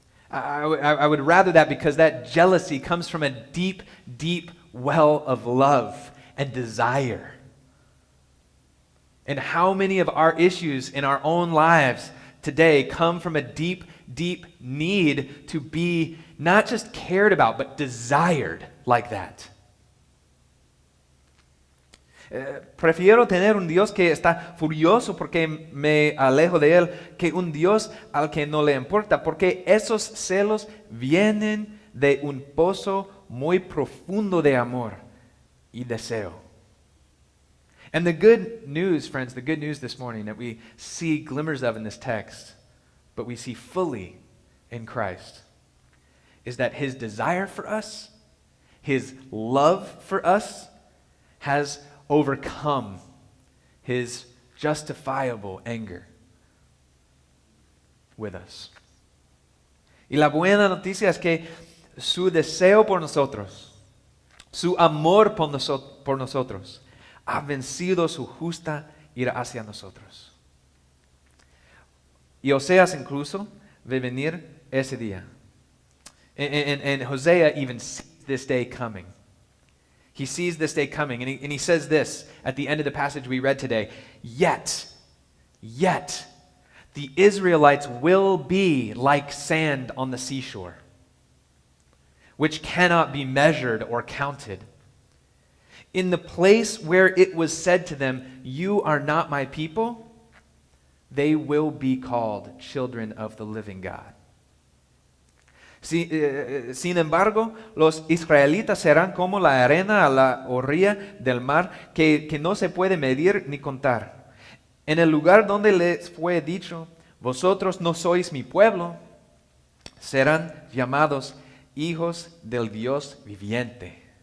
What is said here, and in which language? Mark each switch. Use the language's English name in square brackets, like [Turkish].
[English] I would rather that, because that jealousy comes from a deep, deep well of love and desire. And how many of our issues in our own lives today come from a deep, deep need to be not just cared about, but desired like that? [Spanish] Prefiero tener un Dios que está furioso porque me alejo de Él que un Dios al que no le importa, porque esos celos vienen de un pozo muy profundo de amor y deseo. [English] And the good news, friends, the good news this morning that we see glimmers of in this text, but we see fully in Christ, is that His desire for us, His love for us, has overcome His justifiable anger with us. [Spanish] Y la buena noticia es que su deseo por nosotros, su amor por nosotros, ha vencido su justa ira hacia nosotros. Y Oseas incluso ve venir ese día. [English] And Hosea even sees this day coming. He sees this day coming, and he says this at the end of the passage we read today: Yet, the Israelites will be like sand on the seashore, which cannot be measured or counted. In the place where it was said to them, "You are not my people," they will be called children of the living God. [Spanish] Sin embargo, los israelitas serán como la arena a la orilla del mar, que no se puede medir ni contar. En el lugar donde les fue dicho, vosotros no sois mi pueblo, serán llamados hijos del Dios viviente.